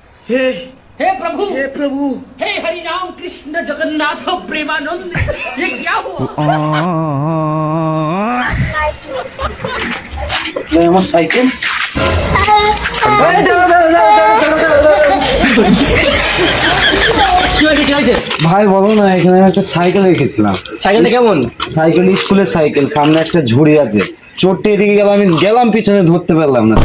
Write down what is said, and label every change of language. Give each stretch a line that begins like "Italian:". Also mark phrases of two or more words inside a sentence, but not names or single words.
Hindi: हे प्रभु हे हरि राम कृष्ण जगन्नाथ प्रेमानंद ये क्या हुआ
Bangla: আমার সাইকেল কি হয়েছে কি হয়েছে? ভাই বলো না, এখানে আমি একটা সাইকেল রেখেছিলাম। সাইকেলটা কেমন? সাইকেল স্কুলের সাইকেল, সামনে একটা ঝুড়ি আছে। চোরটা এদিকে গেল, আমি গেলাম পিছনে, ধরতে পারলাম না।